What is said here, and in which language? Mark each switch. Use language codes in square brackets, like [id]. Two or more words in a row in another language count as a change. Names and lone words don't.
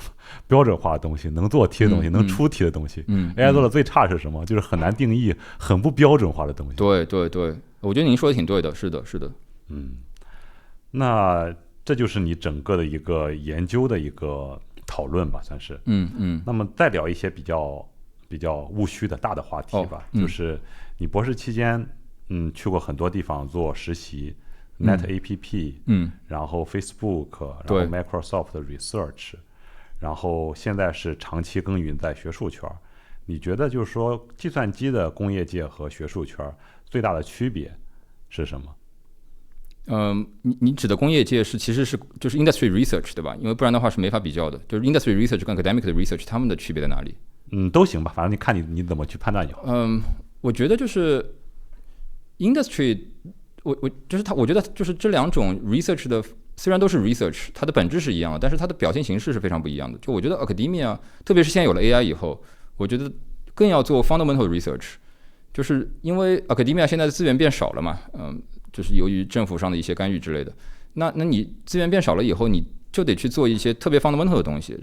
[zh] 標準化的東西，能做題的東西，能出題的東西。AI 做的最差的是什麼？就是很難定義、很不標準化的東西。對，我覺得您說的挺對的，是的。那這就是你整個的一個研究的一個討論吧，算是。那麼再聊一些比較務虛的大的話題吧，就是你博士期間，去過很多地方做實習。Net APP，然後 Facebook，然後 Microsoft 的 Research，然後現在是長期耕耘在學術圈。你覺得就是說，計算機的工業界和學術圈最大的區別是什麼？你指的工業界其實是就是 [en] industry research [zh] 對吧？因為不然的話是沒法比較的。就是 [en] industry research [zh] 跟 academic 的 research 他們的區別在哪裡？都行吧，反正你看你怎麼去判斷就好。我覺得就是 industry。我覺得就是這兩種 research 的雖然都是 research， 它的本質是一樣的，但是它的表現形式是非常不一樣的。就我覺得 academia， 特別是現在有了 AI 以後，我覺得更要做 [en] fundamental research， [zh] 就是因為 academia 現在的資源變少了嘛，就是由於政府上的一些干預之類的。那你資源變少了以後，你就得去做一些特別 fundamental 的東西。